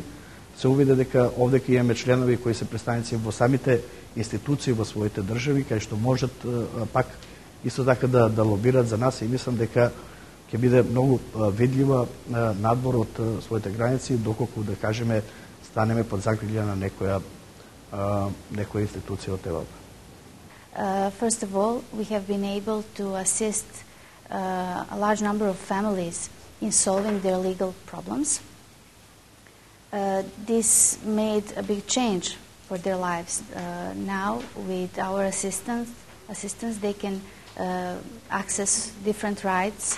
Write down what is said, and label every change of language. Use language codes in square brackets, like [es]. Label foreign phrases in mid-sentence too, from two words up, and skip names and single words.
[mk] Се увиде дека овдека имаме членови кои се представници во самите институции во своите држави, кај што можат пак исто така да лобират за нас и мислам дека ќе биде многу видлива надвор од своите граници, доколку, да кажеме, станеме под закрилје на некоја институција од Европа. [en] First of all, we have been able to assist a large number of families in solving their legal problems. This made a big change for their lives. Now, with our assistance, they can access different rights.